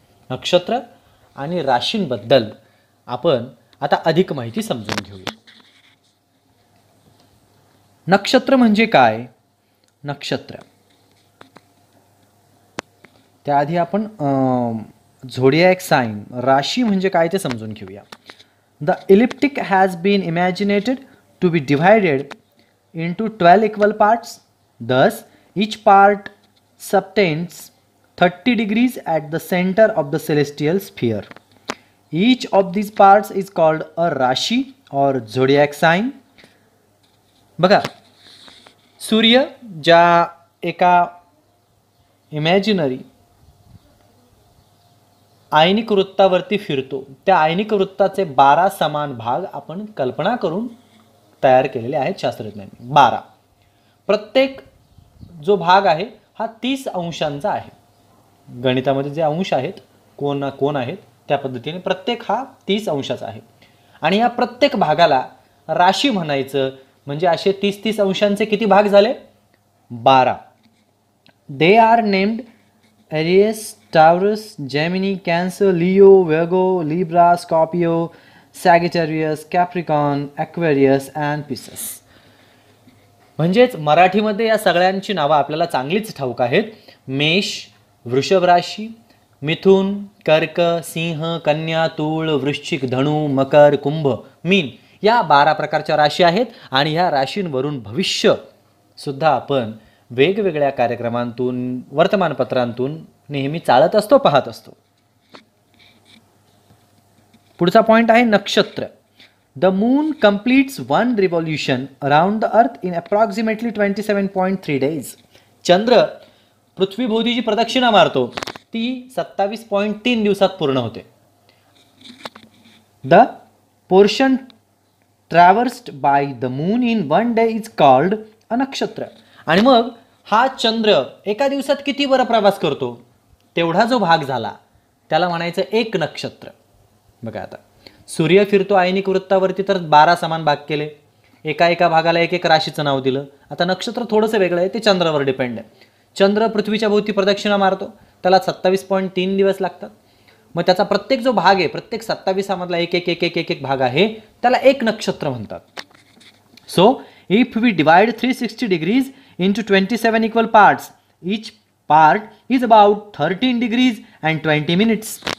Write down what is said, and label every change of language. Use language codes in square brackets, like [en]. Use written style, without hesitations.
[mr] नक्षत्र आणि राशींबद्दल आपण आता अधिक माहिती समजून घेऊया. नक्षत्र म्हणजे काय? नक्षत्र त्याआधी आपण झोडियाक साइन, राशी म्हणजे काय ते समजून घेऊया. [en] The ecliptic has been imagined to be divided into 12 equal parts. Thus, each part subtends 30 degrees at the center of the celestial sphere. Each of these parts is called a Rashi or zodiac sign. [mr] बघा, सूर्य ज्या एका imaginary आयनिक वृत्तावरती फिरतो, त्या आयनिक वृत्ताचे 12 समान भाग आपण कल्पना करून तयार केलेले आहेत शास्त्रज्ञांनी. 12. प्रत्येक जो भाग आहे हा 30 अंशांचा आहे. गणितामध्ये जे अंश आहेत, कोण आहेत, त्या पद्धतीने प्रत्येक हा 30 अंशाचा आहे. आणि या प्रत्येक भागाला राशी म्हणायचं. म्हणजे असे 30 अंशांचे किती भाग झाले? 12. [en] They are named Aries, Taurus, Gemini, Cancer, Leo, Virgo, Libra, Scorpio, Sagittarius, Capricorn, Aquarius and Pisces. [mr] म्हणजेच मराठीमध्ये या सगळ्यांची नावं आपल्याला चांगलीच ठाऊक आहेत. मेष, वृषभ राशी, मिथुन, कर्क, सिंह, कन्या, तूळ, वृश्चिक, धनु, मकर, कुंभ, मीन या 12 प्रकारच्या राशी आहेत. आणि ह्या राशींवरून भविष्य सुद्धा आपण वेगवेगळ्या कार्यक्रमांतून, वर्तमानपत्रांतून नेहमी चालत असतो, पाहत असतो. पुढचा पॉइंट आहे नक्षत्र. [en] The moon completes 1 revolution around the earth in approximately 27.3 days. [mr] चंद्र पृथ्वीभोवती जी प्रदक्षिणा मारतो ती 27.3 दिवसात पूर्ण होते. [en] The portion traversed by the moon in 1 day is called a nakshatra. [mr] आणि मग हा चंद्र एका दिवसात किती बरं प्रवास करतो, तेवढा जो भाग झाला त्याला म्हणायचं एक नक्षत्र. बघा, आता सूर्य फिरतो आयनिक वृत्तावरती, तर 12 समान भाग केले, एका भागाला एक राशीचं नाव दिलं. आता नक्षत्र थोडंसं वेगळं आहे, ते चंद्रावर डिपेंड आहे. चंद्र पृथ्वीच्या भोवती प्रदक्षिणा मारतो, त्याला 27.3 दिवस लागतात. मग त्याचा प्रत्येक जो भाग आहे, प्रत्येक 27 मधला एक भाग आहे, त्याला एक नक्षत्र म्हणतात. [en] So if we divide 360 degrees into 27 equal parts, each part is about 13 degrees and 20 minutes.